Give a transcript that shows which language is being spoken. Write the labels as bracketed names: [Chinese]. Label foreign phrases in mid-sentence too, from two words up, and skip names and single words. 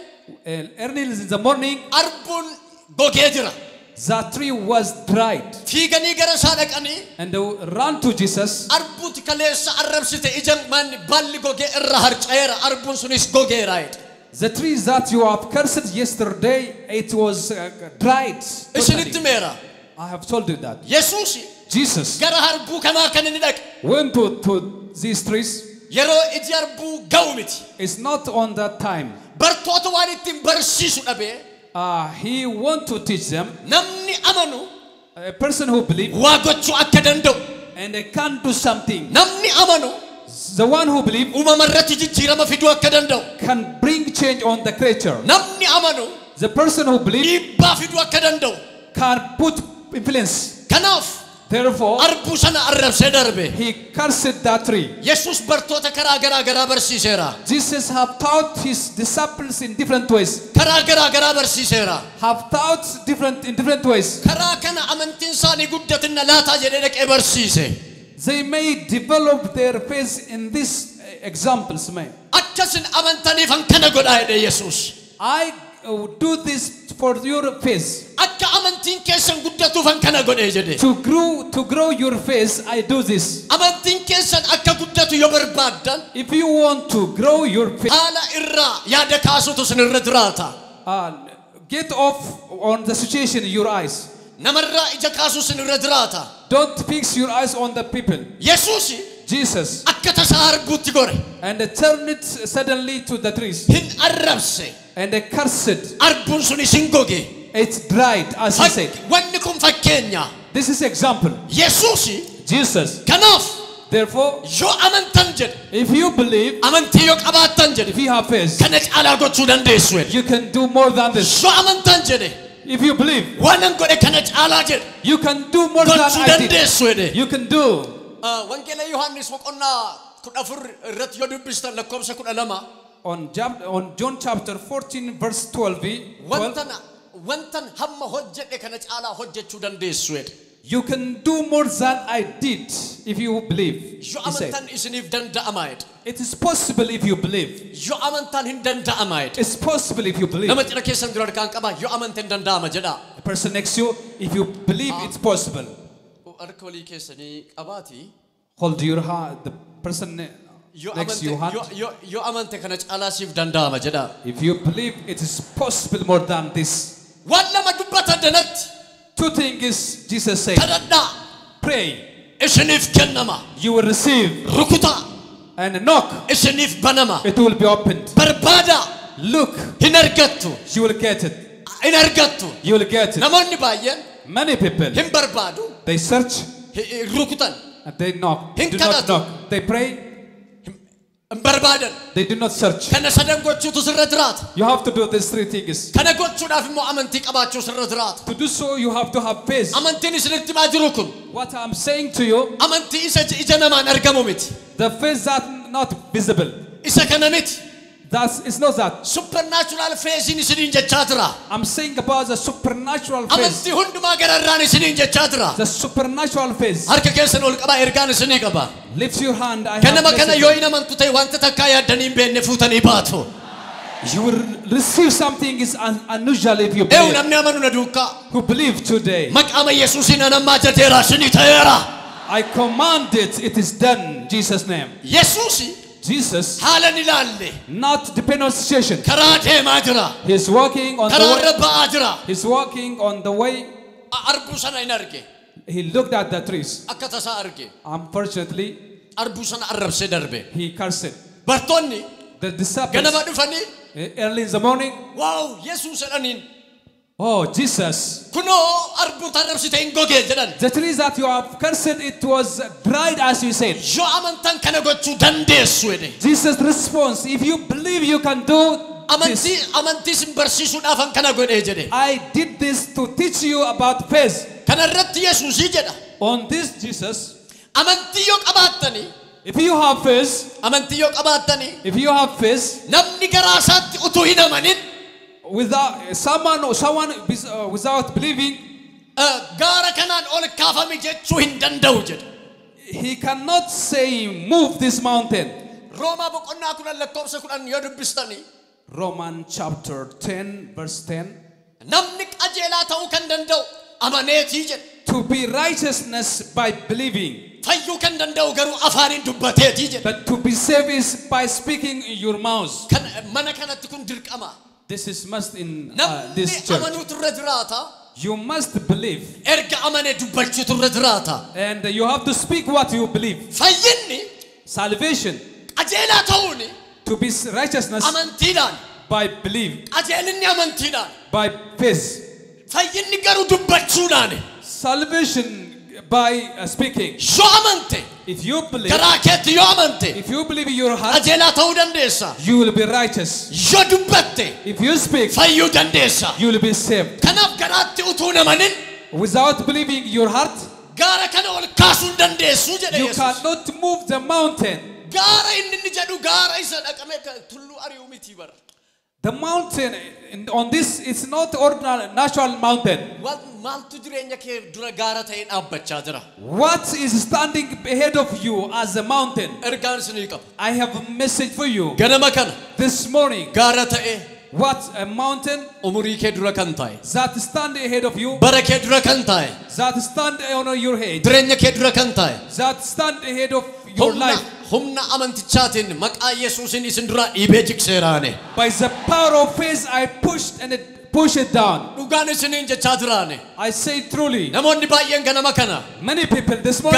[English] Early in the morning, [Oromo] harbuun gogee jira. [English] the tree was dried. [Oromo] fiiganii gara isaa dhaqanii [English] And they ran to Jesus. [Oromo] arbuuti kaleessa arrabsite ijaan manni balli gogee irra harca'eera arbuun sunis gogeera jedhe. [English] The tree that you have cursed yesterday, it was dried. [Oromo] Isinitti [English] Totally. [Oromo] meera. [English] I have told you that. [Oromo] Yesuusi [English] Jesus [Oromo] gara harbuu kanaa kan inni dhaqe [English] went to these trees. [Oromo] yeroo iji harbuu ga'u miti. [English] It's not on that time. [Oromo] Bartoota waan ittiin barsiisu dhabee [English] He want to teach them. [Oromo] namni amanu [English] A person who believes [Oromo] waa gochuu akka danda'u. [English] and they can do something. [Oromo] Namni amanu [English] The one who believes [Oromo] uumama irratti jijjiirama fiduu akka danda'u. [English] can bring change on the creature. [Oromo] Namni amanu [English] The person who believes [Oromo] dhiibbaa fiduu akka danda'u. [English] can put influence. [Oromo] Kanaaf [English] Therefore, [Oromo] arbuu sana arrabsee darbe. [English] he cursed that tree. [Oromo] Yesus bartoota karaa garaa garaa barsiiseera. [English] Jesus have taught his disciples in different ways. [Oromo] Karaa garaa garaa barsiiseera. [English] Have taught in different ways. [Oromo] Karaa kana amantiin isaanii guddatinna laataa jedhee dhaqee barsiise. [English] They may develop their faith in these examples. May [Oromo] Akkasin amantaniifan kana godhaa jedhe Yesus. [English] I do this for your faith. [Oromo] Akka amantiin keessan guddatuufan kana godhee jedhe. [English] To grow your faith, I do this. [Oromo] Amantiin keessan akka guddatu yoo barbaaddan [English] If you want to grow your faith, [Oromo] haala irraa yaada kaasutu sinirra jiraata. [English] get off on the situation in your eyes. [Oromo] Namarraa ija kaasuu sinirra jiraata. [English] Don't fix your eyes on the people. [Oromo] Yesuusi [English] Jesus. [Oromo] akka tasaa harbuutti gore. [English] And they turned it suddenly to the trees. [Oromo] Hin arrabse. [English] And they cursed. [Oromo] Arbuun sunis hin goge. [English] It's dried, as he said. [Oromo] Wanni kun fakkeenya. [English] This is example. [Oromo] Yesuusi [English] Jesus. [Oromo] kanaaf [English] Therefore, [Oromo] yoo amantan jedhe [English] if you believe, [Oromo] amantii yoo qabaattan jedhe [English] if you have faith, [Oromo] kana caalaa gochuu dandeessu jedhe. [English] you can do more than this. [Oromo] Yoo amantan jedhe [English] If you believe, [Oromo] waanan godhe kana caalaa jedhe [English] you can do more than [Oromo] gochuu [English] I did. [Oromo] dandeessu jedhe. [English] You can do. [Oromo] Wangeela Yohaannis boqonnaa 14 irratti yoo dubbistan lakkoobsa 12 [English] On John chapter 14, verse 12, [Oromo] wantan hamma hojjedhe kana caalaa hojjechuu dandeessu jedhe. [English] you can do more than I did if you believe. [Oromo] Yoo [English] He said. [Oromo] amantan isiniif danda'ama jedhe. [English] It is possible if you believe. [Oromo] Yoo amantan hin danda'ama jedhe. [English] It's possible if you believe. [Oromo] Nama cina keessan dura harkaan qaba yoo amante hin danda'ama jedha. [English] The person next to you, if you believe, it's possible. [Oromo] Harka walii keessanii qabaati. [English] Hold your hand. The person [Oromo] Yoo [English] next to your hand. [Oromo] yoo amante kana caalaa siif danda'ama jedha. [English] If you believe, it is possible more than this. [Oromo] Waan lama dubbatan danatti. [English] Two things Jesus said. [Oromo] Kadhannaa [English] Pray, [Oromo] isiniif kennama. [English] you will receive. [Oromo] Rukutaa [English] And knock, [Oromo] isiniif banama. [English] it will be opened. [Oromo] Barbaada [English] Look, [Oromo] hin argattu. [English] you will get it. [Oromo] Hin argattu. [English] You will get it. [Oromo] Namoonni baay'een [English] Many people, [Oromo] hin barbaadu. [English] they search [Oromo] Rukutan [English] and they knock. [Oromo] Hin [English] Do not [Oromo] kadhatu. [English] knock. They pray, [Oromo] hin barbaadan. [English] they do not search. [Oromo] Kana sadan gochuutu sirra jiraata. [English] You have to do these three things. [Oromo] Kana gochuudhaaf immoo amantii qabaachuu sirra jiraata. [English] To do so, you have to have faith. [Oromo] Amantiin isinitti maa jiru kun [English] What I'm saying to you, [Oromo] amantii isa ija namaan argamu miti. [English] the faith that not visible. [Oromo] Isa kana miti. [English] It's not that. Supernatural faithiin [Oromo] isiniin jechaa jira. [English] I'm saying about the supernatural faith. [Oromo] Amantii hundumaa gararraan isiniin jechaa jira. [English] The supernatural faith. [Oromo] Harka keessan ol qabaa ergaan isinii qaba. [English] Lift your hand. I have [Oromo] Kanama kana [English] message. [Oromo] yoo hin amantu ta'e wanta takkaa yaaddanii hin beekne fuutanii baatu. [English] You will receive something is unusual if you [Oromo] Eewu [English] believe. [Oromo] namni amanu na duukaa. [English] Who believe today? [Oromo] Maqaama Yesuusiin anammaa jateera isinii ta'eera. [English] I command it. It is done. In Jesus' name. [Oromo] Yesuusi [English] Jesus [Oromo] haala ni ilaalle. [English] not depend on situation. [Oromo] Karaa deemaa jira. [English] He's walking on the [Oromo] Karaa [English] way. [Oromo] irra ba'aa jira. [English] He's walking on the way. [Oromo] Arbuu sana hin arge. [English] He looked at the trees. [Oromo] Akka tasaa arge. [English] Unfortunately, [Oromo] Arbuu sana arrabsee darbe. [English] he cursed. [Oromo] Bartoonni [English] The disciples [Oromo] ganama dhufanii [English] early in the morning. [Oromo] waaw Yesuus jedhaniin [English] Oh, Jesus. [Oromo] kunoo arbuu arrabsite hin gogee jedhan. [English] The trees that you have cursed, it was dried as you said. [Oromo] Yoo amantan kana gochuu dandeessu jedhe. [English] Jesus' response, if you believe you can do this. [Oromo] Amantii sin barsiisuudhaafan kana godhee jedhe. [English] I did this to teach you about faith. [Oromo] Kana irratti Yesuusii jedha. [English] On this, Jesus, [Oromo] Amantii yoo qabaattanii [English] if you have faith, [Oromo] amantii yoo qabaattanii [English] if you have faith, [Oromo] namni garaa isaatti utuu hin amanin [English] without someone without believing, [Oromo] gaara kanaan ol kaafami jechuu hin danda'u jedha. [English] he cannot say move this mountain. [Oromo] Roomaa boqonnaa 10 lakkoobsa 10 yoo dubbistanii [English] Romans chapter 10 verse 10. [Oromo] namni qajeelaa ta'uu kan danda'u amaneetii jedhe. [English] To be righteousness by believing. [Oromo] Fayyuu kan danda'u garuu afaaniin dubbateetii jedhe. [English] But to be saved is by speaking in your mouth. [Oromo] Kan mana kanatti kun dirqama. [English] This is must in [Oromo] Namni [English] this church. [Oromo] amanuutu irra jiraata. [English] You must believe. [Oromo] Erga amane dubbachuutu irra jiraata. [English] And you have to speak what you believe. [Oromo] Fayyinni [English] Salvation. [Oromo] qajeelaa ta'uuni [English] To be righteousness [Oromo] amantiidhaan. [English] by belief. [Oromo] Qajeelinni amantiidhaan. [English] By faith. [Oromo] Fayyinni garuu dubbachuudhaani. [English] Salvation by speaking. [Oromo] Yoo amante. [English] If you believe. [Oromo] Garaa keetti yoo amante. [English] If you believe in your heart. [Oromo] Qajeelaa ta'uu dandeessa. [English] You will be righteous. [Oromo] Yoo dubbatte. [English] If you speak. [Oromo] Fayyuu dandeessa. [English] You will be saved. [Oromo] Kanaaf garaatti utuu namanin. [English] Without believing in your heart. [Oromo] Gaara kana ol kaasuu hin dandeessu jedhe [English] You [Oromo] Yesuus. [English] cannot move the mountain. [Oromo] Gaara inni jedhu gaara isa dhaqamee tulluu ari'uu miti bara. [English] The mountain on this is not ordinary natural mountain. [Oromo] Maaltu jireenya kee dura gaara ta'ee dhaabbachaa jira? [English] What is standing ahead of you as a mountain? [Oromo] Ergaan isinii qaba. [English] I have a message for you. [Oromo] Ganama kana [English] This morning, [Oromo] gaara ta'ee [English] what a mountain [Oromo] umurii kee dura kan taa'e. [English] that stand ahead of you, [Oromo] Bara kee dura kan taa'e. [English] that stand on your head, [Oromo] Jireenya kee dura kan taa'e. [English] that stand ahead of your life. [Oromo] Humna amantichaatiin maqaa Yesuusin isin dura dhiibee jigseeraane. [English] By the power of faith, I pushed and it push it down. [Oromo] Dhugaan isiniin jechaa jiraane. [English] I say truly, [Oromo] Namoonni baay'een ganama kana [English] many people this morning,